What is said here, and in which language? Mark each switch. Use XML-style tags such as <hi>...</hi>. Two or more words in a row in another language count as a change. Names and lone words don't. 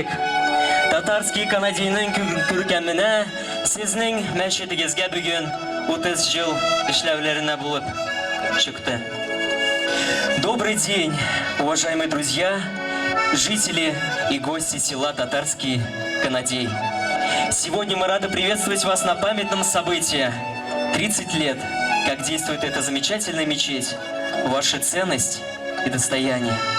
<tt>Татарский Канадийның күркәменә сезнең мәчетегезгә бүген 30 ел эшләүләренә булып чыкты.</tt> <ru>Добрый день, уважаемые друзья, жители и гости села Татарский Канадей. Сегодня мы рады приветствовать вас на памятном событии. 30 лет, как действует эта замечательная мечеть, ваша ценность и достояние.</ru>